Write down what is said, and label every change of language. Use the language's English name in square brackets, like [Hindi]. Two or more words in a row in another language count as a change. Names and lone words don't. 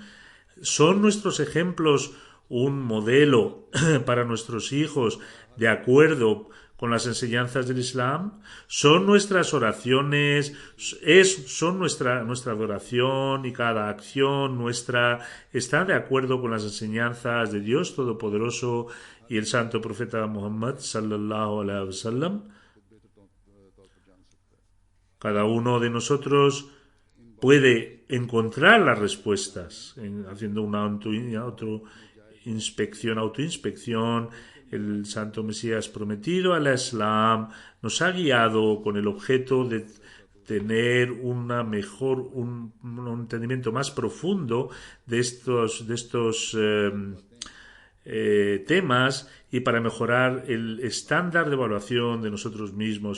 [Spanish] ¿Son nuestros ejemplos un modelo para nuestros hijos de acuerdo con las enseñanzas del Islam? ¿Son nuestras oraciones, son nuestra adoración y cada acción nuestra está de acuerdo con las enseñanzas de Dios Todopoderoso y el Santo Profeta Muhammad [Arabic] صلى الله عليه وسلم? [Spanish] Cada uno de nosotros puede encontrar las respuestas haciendo una autoinspección. El Santo Mesías prometido al Islam nos ha guiado con el objeto de tener un entendimiento más profundo de estos temas y para mejorar el estándar de evaluación de nosotros mismos.